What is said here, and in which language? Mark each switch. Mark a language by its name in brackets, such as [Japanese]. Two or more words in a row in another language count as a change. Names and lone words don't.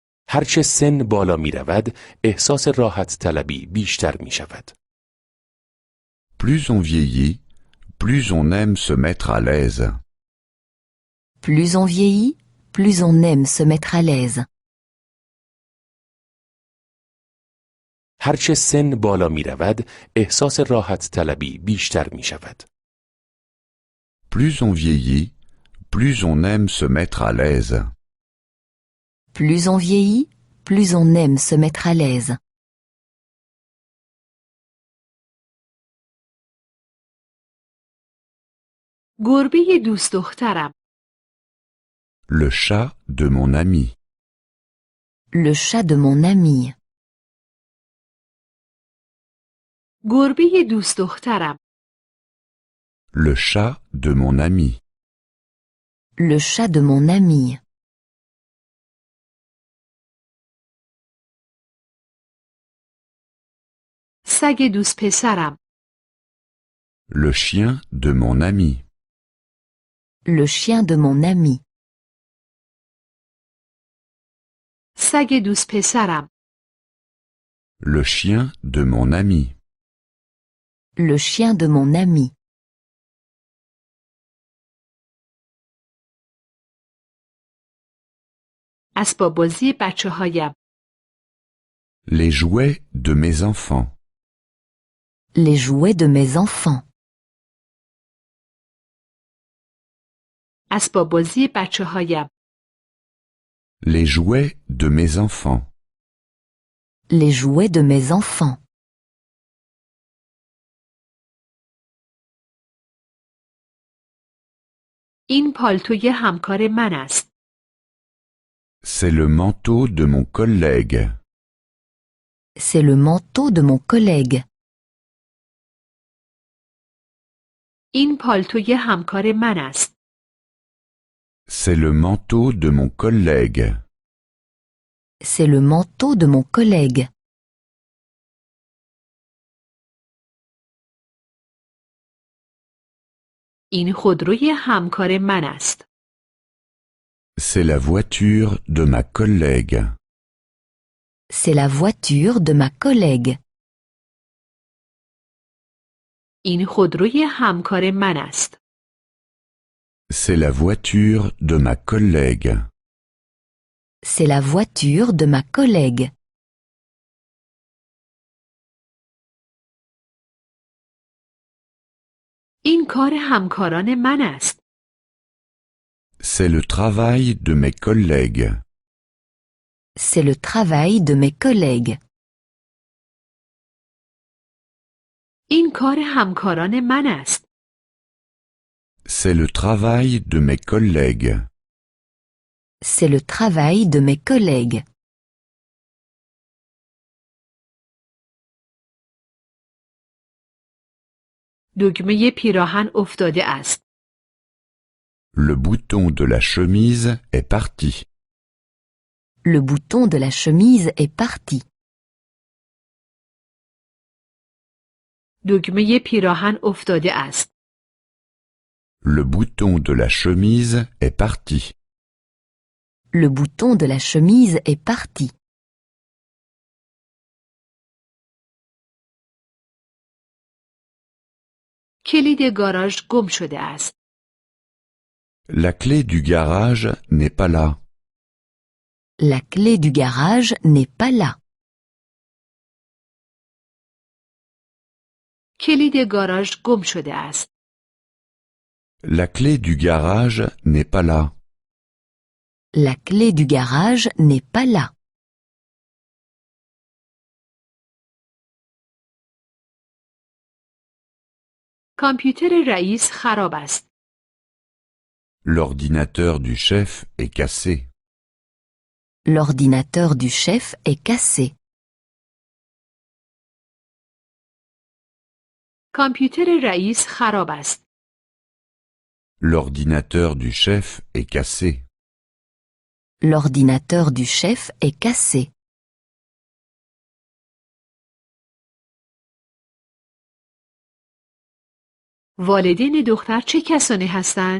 [Persian] هرچه سن بالا می رود، احساس راحت طلبی بیشتر می شود. [French] Plus on vieillit, plus on aime se mettre à l'aise. Plus on vieillit, plus on aime se mettre à l'aise. [Persian] هرچه سن بالا می رود، احساس راحت طلبی بیشتر می شود. [French] Plus on vieillit, plus on aime se mettre à l'aise. Plus on vieillit, plus on aime se mettre à l'aise. [Persian] گربه دوست دخترم. [French] Le chat de mon ami. Le chat de mon ami. [Persian] گربه دوست دخترم. [French] Le chat de mon ami. Le chat de mon ami. [Persian] سگ دوست پسرم. [French] Le chien de mon ami. Le chien de mon ami. [Persian] سگ دوست پسرم. [French] Le chien de mon ami. Le chien de mon ami. [Persian] اسباب بازی بچه‌هایم. [French] Les jouets de mes enfants. Les jouets de mes enfants. [Persian] اسباب بازی بچه‌هایم. [French] Les jouets de mes enfants. Les jouets de mes enfants. [Persian] این پالتوی همکار من است. [French] C'est le manteau de mon collègue. C'est le manteau de mon collègue. [Persian] این پالتوی همکار من است. [French] C'est le manteau de mon collègue. C'est le manteau de mon collègue. [Persian] این خودروی همکار من است. [French] C'est la voiture de ma collègue. C'est la voiture de ma collègue. [Persian] این خودروی همکار من است. [French] C'est la voiture de ma collègue. C'est la voiture de ma collègue. [Persian] این کار همکاران من است. [French] C'est le travail de mes collègues. C'est le travail de mes collègues. [Persian] این کار همکاران من است. [French] C'est le travail de mes collègues. C'est le travail de mes collègues. [Persian] دگمه پیراهن افتاده است. [French] Le bouton de la chemise est parti. Le bouton de la chemise est parti. [Persian] دگمه پیراهن افتاده است. [French] Le bouton de la chemise est parti. Le bouton de la chemise est parti. [Persian] کلید گاراژ گم شده است. [French] La clé du garage n'est pas là. La clé du garage n'est pas là. [Persian] کلید گاراژ گم شده است. [French] La clé du garage n'est pas là. La clé du garage n'est pas là. [Persian] کامپیوتر رئیس خراب است. [French] L'ordinateur du chef est cassé. L'ordinateur du chef est cassé. [Persian] کامپیوتر رئیس خراب است. [French] L'ordinateur du chef est cassé. L'ordinateur du chef est cassé. [Persian] والدین دختر چه کسانی هستند؟